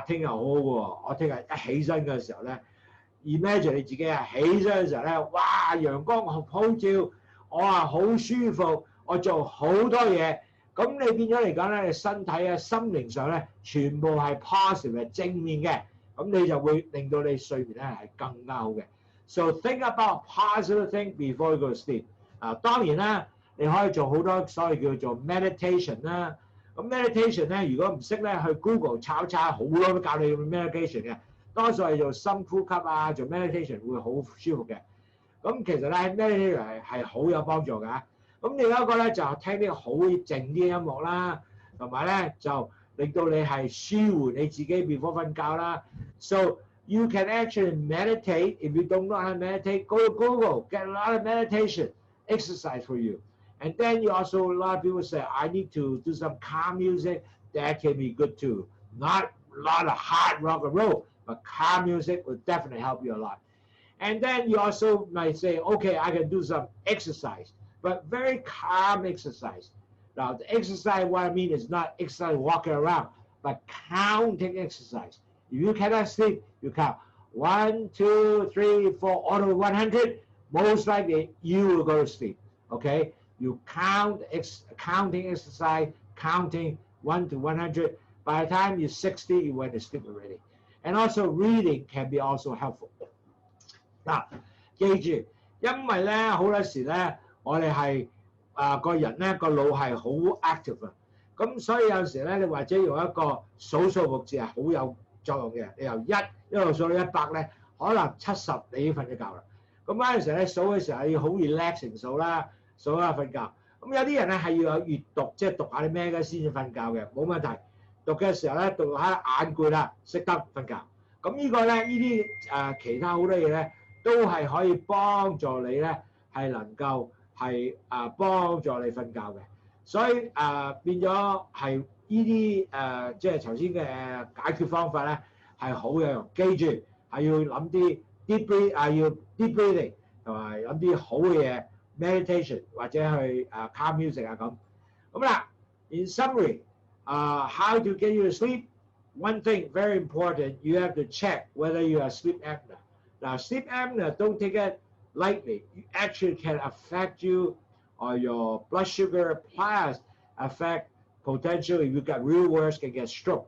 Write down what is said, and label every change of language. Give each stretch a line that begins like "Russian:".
Chinese: 聽日好好喎，我聽日一起身嘅時候咧 ，imagine 你自己啊起身嘅時候咧，哇！陽光普照，我好舒服，我做好多嘢。咁你變咗嚟講咧，你身體啊、心靈上咧，全部係 positive 係正面嘅，咁你就會令到你睡眠咧係更加好嘅。
English: So think about positive thing before you go to sleep。
Chinese: 當然啦，你可以做好多所謂叫做 meditation 啦。咁 meditation 咧，如果唔識咧，去 Google 抄好多都教你 meditation 嘅。多數係做深呼吸啊，做 meditation 會好舒服嘅。咁其實咧 meditation 係好有幫助㗎。咁另一個咧就聽啲好靜啲嘅音樂啦，同埋咧就令到你係舒緩你自己 before 瞓覺啦。
English: So you can actually meditate. If you don't know how to meditate, go to Google, get a lot of meditation exercise for you. And then you also, a lot of people say, I need to do some calm music. That can be good too. Not a lot of hard rock and roll, but calm music will definitely help you a lot. And then you also might say, okay, I can do some exercise, but very calm exercise. Now, the exercise, what I mean is not exercise walking around, but counting exercise. If you cannot sleep, you count 1, 2, 3, 4, all the way 100. Most likely, you will go to sleep. Okay? You count counting exercise, counting 1 to 100. By the time you're 60, you went to sleep already. And also reading can be also helpful.
Chinese: 嗱，記住，因為咧好多時咧，我哋係個人咧個腦係好 active 啊，咁所以有時咧你或者用一個數目字係好有作用嘅。你由一路數到100咧，可能70你已經瞓咗覺啦。咁嗰陣時咧數嘅時候要好 relaxing 數啦，數下瞓覺。咁有啲人咧係要有閱讀，即係讀下啲咩嘅先至瞓覺嘅，冇問題。讀嘅時候咧讀下眼攰啦，識得瞓覺。咁呢個咧呢啲其他好多嘢咧。都係可以幫助你咧，係能夠係幫助你瞓覺嘅，所以變咗係呢啲即係頭先嘅解決方法咧係好有用。記住係要諗啲 deep breathing 要 deep breathing 同埋諗啲好嘅嘢 meditation 或者去calm music 咁啦。
English: In summary, how to get you to sleep? One thing very important, you have to check whether you are sleep apnea. Now, sleep apnea, don't take it lightly. It actually can affect you or your blood sugar, plus affect potentially, if you got real worse, can get stroke.